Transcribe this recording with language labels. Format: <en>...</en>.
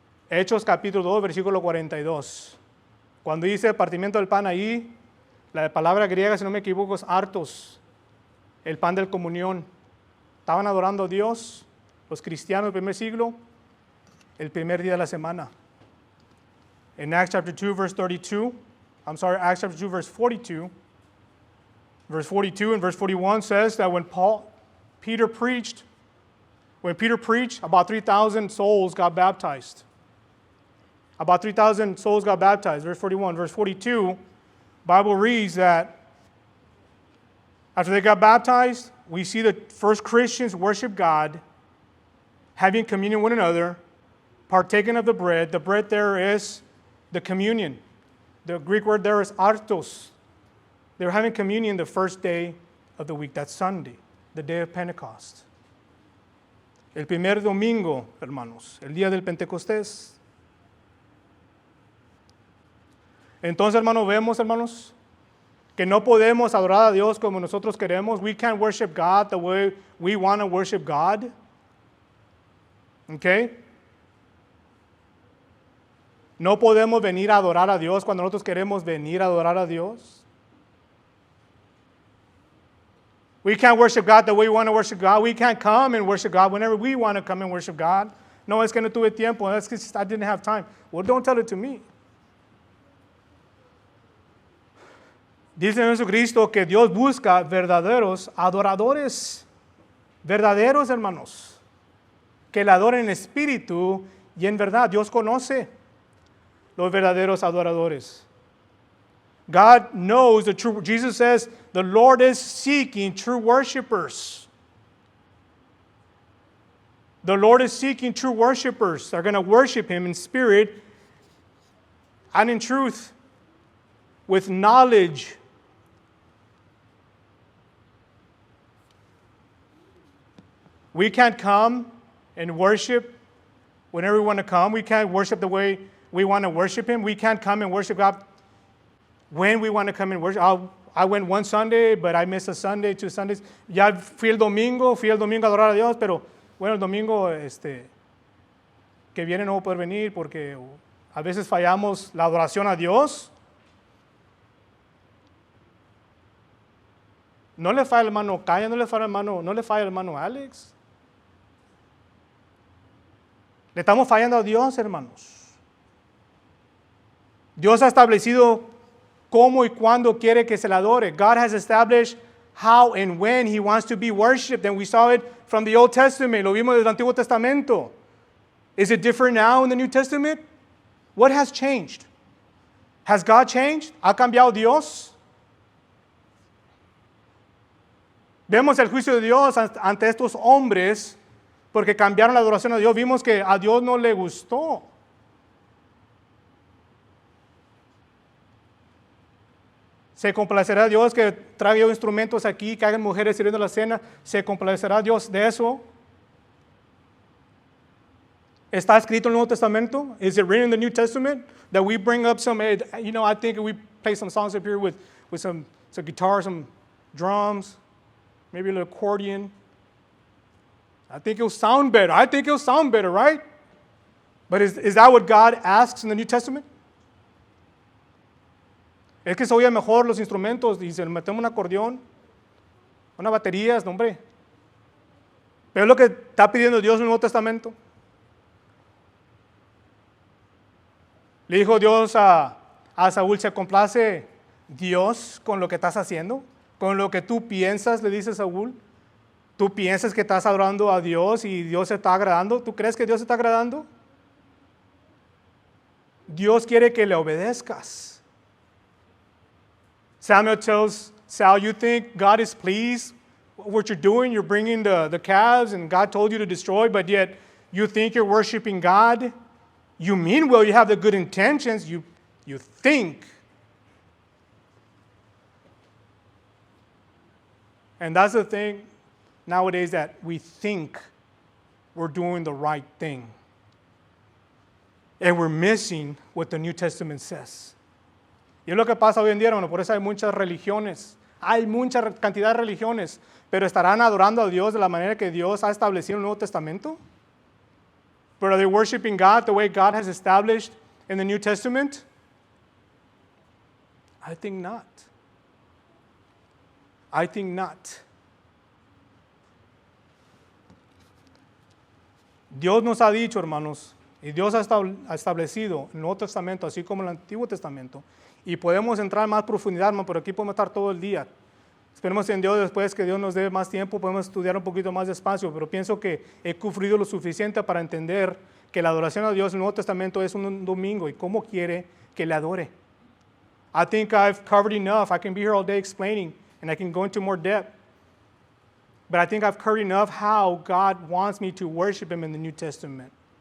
<es>Hechos capítulo 2, versículo 42. Cuando dice partimiento del pan ahí, la palabra griega, si no me equivoco, es artos, el pan de comunión. Estaban adorando a Dios, los cristianos del primer siglo, el primer día de la semana.</es> <en>In Acts chapter 2, verse 32, Acts chapter 2, verse 42, verse 42 and verse 41 says that when Peter preached, about 3,000 souls got baptized. About 3,000 souls got baptized, verse 41. Verse 42, Bible reads that after they got baptized, we see the first Christians worship God, having communion with one another, partaking of the bread. The bread there is the communion. The Greek word there is artos. They were having communion the first day of the week. That's Sunday, the day of Pentecost.</en> <es>El primer domingo, hermanos, el día del Pentecostés. Entonces, hermanos, vemos, hermanos, que no podemos adorar a Dios como nosotros queremos.</es> <en>We can't worship God the way we want to worship God. Okay?</en> <es>No podemos venir a adorar a Dios cuando nosotros queremos venir a adorar a Dios.</es> <en>We can't worship God the way we want to worship God. We can't come and worship God whenever we want to come and worship God.</en> <es>No, es que no tuve tiempo.</es> <en>That's because I didn't have time. Well, don't tell it to me.</en> <es>Dice Jesucristo que Dios busca verdaderos adoradores. Verdaderos, hermanos. Que le adoren en espíritu y en verdad. Dios conoce los verdaderos adoradores.</es> <en>God knows the true. Jesus says the Lord is seeking true worshipers. The Lord is seeking true worshipers. They're going to worship Him in spirit and in truth, with knowledge. We can't come and worship whenever we want to come. We can't worship the way we want to worship Him. We can't come and worship God when we want to come and worship. I went one Sunday, but I missed a Sunday, 2 Sundays.</en> <es>Ya fui el domingo a adorar a Dios, pero bueno, el domingo que viene no voy a poder venir porque a veces fallamos la adoración a Dios. No le falla al hermano Calla, no le falla al hermano Alex. Le estamos fallando a Dios, hermanos. Dios ha establecido cómo y cuándo quiere que se le adore.</es> <en>God has established how and when He wants to be worshipped. And we saw it from the Old Testament.</en> <es>Lo vimos del Antiguo Testamento.</es> <en>Is it different now in the New Testament? What has changed? Has God changed?</en> <es>¿Ha cambiado Dios? Vemos el juicio de Dios ante estos hombres porque cambiaron la adoración a Dios. Vimos que a Dios no le gustó. Se complacerá Dios que traiga instrumentos aquí, que hagan mujeres sirviendo la cena. Se complacerá Dios de eso. ¿Está escrito en el Nuevo Testamento?</es> <en>Is it written in the New Testament that we bring up some, I think we play some songs up here with some guitar, some drums, maybe a little accordion. I think it'll sound better, right? But is that what God asks in the New Testament?</en> <es>Es que se oye mejor los instrumentos y se metemos un acordeón, unas baterías, no, hombre. Pero es lo que está pidiendo Dios en el Nuevo Testamento. Le dijo Dios a Saúl, ¿se complace Dios con lo que estás haciendo? Con lo que tú piensas, le dice Saúl. ¿Tú piensas que estás adorando a Dios y Dios se está agradando? ¿Tú crees que Dios se está agradando? Dios quiere que le obedezcas.</es> <en>Samuel tells Saul, you think God is pleased with what you're doing? You're bringing the calves and God told you to destroy, but yet you think you're worshiping God? You mean well, you have the good intentions, you think. And that's the thing nowadays, that we think we're doing the right thing. And we're missing what the New Testament says.</en> <es>Y es lo que pasa hoy en día, hermano. Por eso hay muchas religiones. Hay mucha cantidad de religiones. Pero ¿estarán adorando a Dios de la manera que Dios ha establecido en el Nuevo Testamento?</es> <en>But are they worshiping God the way God has established in the New Testament? I think not. I think not.</en> <es>Dios nos ha dicho, hermanos, Y Dios ha establecido el Nuevo Testamento, así como el Antiguo Testamento. Y podemos entrar en más profundidad, hermano, pero aquí podemos estar todo el día. Esperemos en Dios después que Dios nos dé más tiempo, podemos estudiar un poquito más despacio, pero pienso que he sufrido lo suficiente para entender que la adoración a Dios en el Nuevo Testamento es un domingo y cómo quiere que le adore.</es> <en>I think I've covered enough. I can be here all day explaining, and I can go into more depth. But I think I've covered enough how God wants me to worship Him in the New Testament.</en>